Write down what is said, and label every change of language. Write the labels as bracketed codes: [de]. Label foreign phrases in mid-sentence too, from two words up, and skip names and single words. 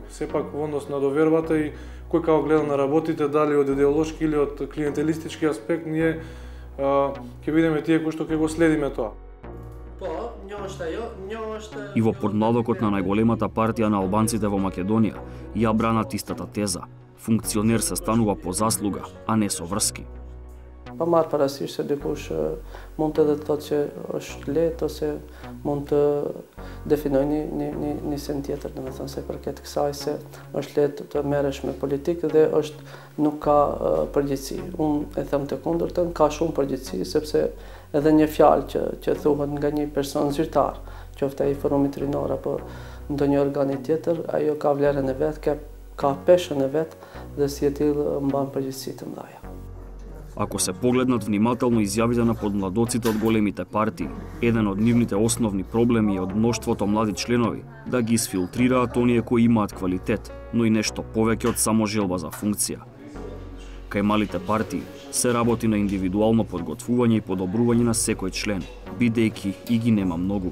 [mk] Сепак во однос на довербата и кој како гледа на работите, дали од идеолошки или од клиентелистички аспект, ние ќе бидеме тие кои што ќе го следиме тоа. И во подмладокот на најголемата партија на албанците во Македонија ја бранат истата теза. Функционер се станува по заслуга, а не со врски. [sq] Pa marr parasysh se dikush mund edhe të thotë që është lehtë ose mund të definojë një sen tjetër, domethënë se përket kësaj se është lehtë të merresh me politikë dhe nuk ka përgjegjësi. Unë e them të kundërtën, ka shumë përgjegjësi sepse edhe një fjalë që thuhet nga një person zyrtar, qoftë ai forumit rinor apo ndonjë organi tjetër, ajo ka vlerën e vet, ka peshën e vet dhe si e tillë mban përgjegjësi të mëdha. [mk] Ако се погледнат внимателно изјавите на подмладоците од големите партии, еден од нивните основни проблеми е од мноштвото млади членови да ги изфилтрираат оние кои имаат квалитет, но и нешто повеќе од само желба за функција. Кај малите партии, Се работи на индивидуално подготвување и подобрување на секој член, бидејќи и ги нема многу.